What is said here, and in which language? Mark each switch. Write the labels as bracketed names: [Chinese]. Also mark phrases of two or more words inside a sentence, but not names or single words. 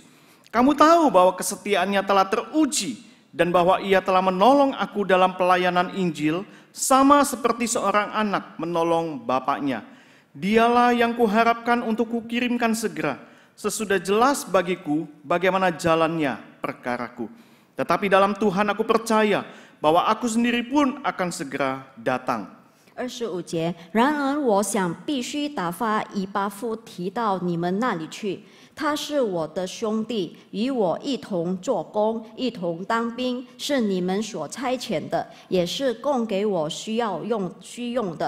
[Indonesian] Kamu tahu bahwa kesetiaannya telah teruji, dan bahwa ia telah menolong aku dalam pelayanan Injil, sama seperti seorang anak menolong bapaknya. Dialah yang kuharapkan untuk kukirimkan segera, sesudah jelas bagiku bagaimana jalannya perkaraku. Tetapi dalam Tuhan aku percaya bahwa aku sendiri pun akan segera datang. [Chinese] 25 节，然而我想必须打发以巴弗提到你们那里去。他是我的兄弟，与我一同做工，一同当兵，是你们所差遣的，也是供给我需用的。